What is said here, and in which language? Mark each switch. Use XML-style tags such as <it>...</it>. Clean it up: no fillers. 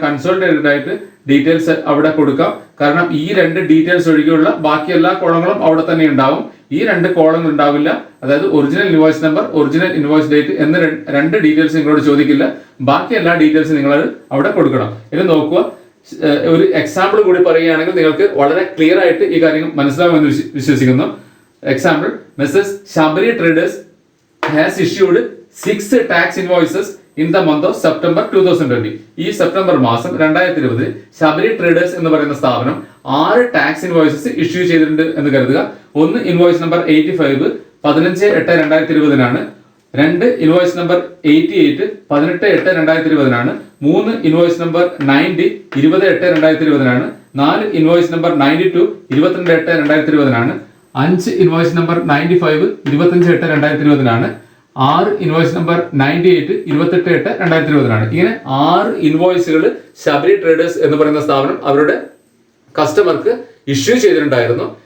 <ml>Consolidated ആയിട്ട് details അവിടെ കൊടുക്കാം. കാരണം ഈ രണ്ട് ഡീറ്റെയിൽസ് ഒഴികെയുള്ള ബാക്കി എല്ലാ കോളങ്ങളും അവിടെ തന്നെ ഉണ്ടാവും. ഈ രണ്ട് കോളങ്ങൾ ഉണ്ടാവില്ല. അതായത് original invoice number, original invoice date എന്ന രണ്ട് ഡീറ്റെയിൽസ് നിങ്ങളോട് ചോദിക്കില്ല. ബാക്കി എല്ലാ ഡീറ്റെയിൽസും നിങ്ങൾ അവിടെ കൊടുക്കണം. ഇനി നോക്കുക, ഒരു എക്സാമ്പിൾ കൂടി പറയുകയാണെങ്കിൽ നിങ്ങൾക്ക് വളരെ ക്ലിയർ ആയിട്ട് ഈ കാര്യങ്ങൾ മനസ്സിലാവുമെന്ന് വിശ്വസിക്കുന്നു.</ml> <en>Example, messrs Sabari traders has issued 6 tax invoices in the month of September 2020.</en> <ml>ഈ സെപ്റ്റംബർ മാസം 2020 ശബരി ട്രേഡേഴ്സ് എന്ന് പറയുന്ന സ്ഥാപനം 6 ടാക്സ് ഇൻവോയ്സസ് ഇഷ്യൂ ചെയ്തിട്ടുണ്ട് എന്ന് കരുതുക. ഒന്ന് ഇൻവോയ്സ് നമ്പർ 85 15/8/2020 രണ്ട് ഇൻവോയ്സ് നമ്പർ 88 18/8/2020 മൂന്ന് ഇൻവോയ്സ് നമ്പർ 90 20/8/2020 നാല് ഇൻവോയ്സ് നമ്പർ 92 22/8/2020 അഞ്ച് ഇൻവോയ്സ് നമ്പർ 95 25/8/2020 ആറ് ഇൻവോയ്സ് നമ്പർ 98 28/8/2020 ഇങ്ങനെ 6 ഇൻവോയ്സുകൾ ശബരി ട്രേഡേഴ്സ് എന്ന് പറയുന്ന സ്ഥാപനം അവരുടെ കസ്റ്റമർക്ക് ഇഷ്യൂ ചെയ്തിട്ടുണ്ടായിരുന്നു.</ml>